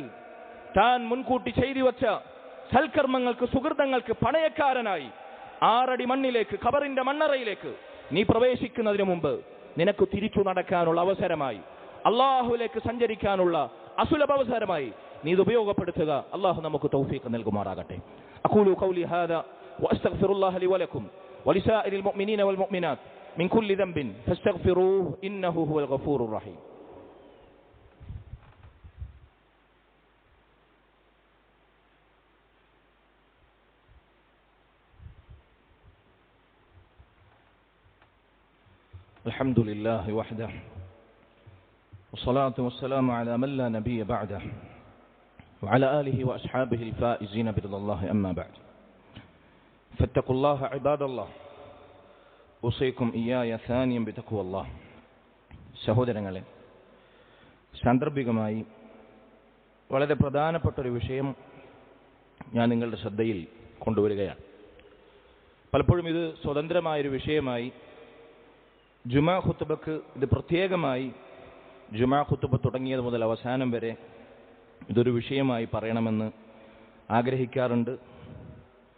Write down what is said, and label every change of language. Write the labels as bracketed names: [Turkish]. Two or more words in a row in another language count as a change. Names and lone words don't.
[Malayalam] താൻ മുൻകൂട്ടി ചെയ്തു വച്ച സൽക്കർമ്മങ്ങൾക്ക്, സുഹൃതങ്ങൾക്ക് പണയക്കാരനായി 6 അടി മണ്ണിലേക്ക്, ഖബറിന്റെ മണ്ണറയിലേക്ക് നീ പ്രവേശിക്കുന്നതിന് മുമ്പ് നിനക്ക് തിരിച്ചു നടക്കാനുള്ള അവസരമായി, അള്ളാഹുവിലേക്ക് സഞ്ചരിക്കാനുള്ള അസുലഭ അവസരമായി നീ ഇത് ഉപയോഗപ്പെടുത്തുക. അള്ളാഹു നമുക്ക് തൗഫീഖ് നൽകുമാറാകട്ടെ. [Arabic] أقول قولي هذا وأستغفر الله لي ولكم ولسائر المؤمنين والمؤمنات من كل ذنب فاستغفروه إنه هو الغفور الرحيم. الحمد لله وحده والصلاة والسلام على من لا نبي بعده وعلى آله وأصحابه الفائزين برضا الله أما بعد فاتقوا الله عباد الله أوصيكم إياي ثانيا بتقوى الله. [Malayalam] സഹോദരങ്ങളെ, സാന്ദർഭികമായി വളരെ പ്രധാനപ്പെട്ടൊരു വിഷയം ഞാൻ നിങ്ങളുടെ ശ്രദ്ധയിൽ കൊണ്ടുവരികയാണ്. പലപ്പോഴും ഇത് സ്വതന്ത്രമായൊരു വിഷയമായി ജുമാ ഖുത്ബക്ക്, ഇത് പ്രത്യേകമായി ജുമാ ഖുത്ബ തുടങ്ങിയത് മുതൽ അവസാനം വരെ ഇതൊരു വിഷയമായി പറയണമെന്ന് ആഗ്രഹിക്കാറുണ്ട്.